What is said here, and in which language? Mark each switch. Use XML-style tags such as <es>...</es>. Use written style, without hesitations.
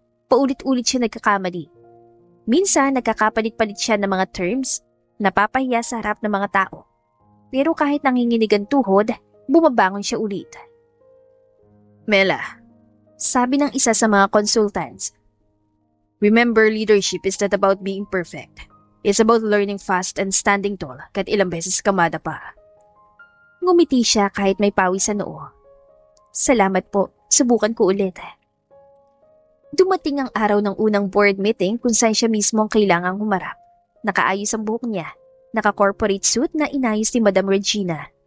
<tl>Paulit-ulit siya nagkakamali. Minsan, nagkakapalit-palit siya ng mga terms, napapahiya sa harap ng mga tao. Pero kahit nanginginig ang tuhod, bumabangon siya ulit. Mela, sabi ng isa sa mga consultants.</tl> <en>Remember, leadership is not about being perfect. It's about learning fast and standing tall</en> <tl>kahit ilang beses kamada pa. Ngumiti siya kahit may pawis sa noo. Salamat po, subukan ko ulit. Dumating ang araw ng unang board meeting kung saan siya mismo ang kailangang humarap. Nakaayos ang buhok niya, naka-corporate suit na inayos ni Madam Regina.</tl>